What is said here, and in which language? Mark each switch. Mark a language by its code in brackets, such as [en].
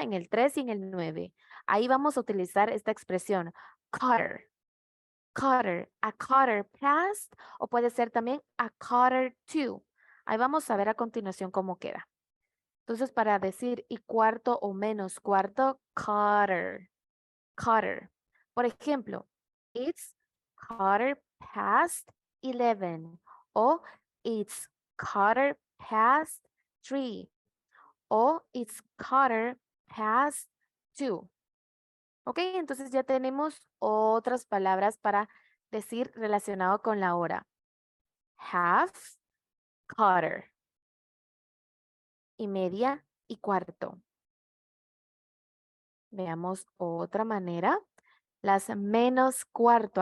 [es] En el 3 y en el 9. Ahí vamos a utilizar esta expresión. [en] Quarter. Quarter. A quarter past. [es] O puede ser también [en] a quarter to. [es] Ahí vamos a ver a continuación cómo queda. Entonces, para decir y cuarto o menos cuarto, quarter. Quarter. Por ejemplo, [en] it's quarter past 11 o it's quarter past 3 o it's quarter past 2. [es] Ok, entonces ya tenemos otras palabras para decir relacionado con la hora. Half, quarter. y media y cuarto. Veamos otra manera. Las menos cuarto.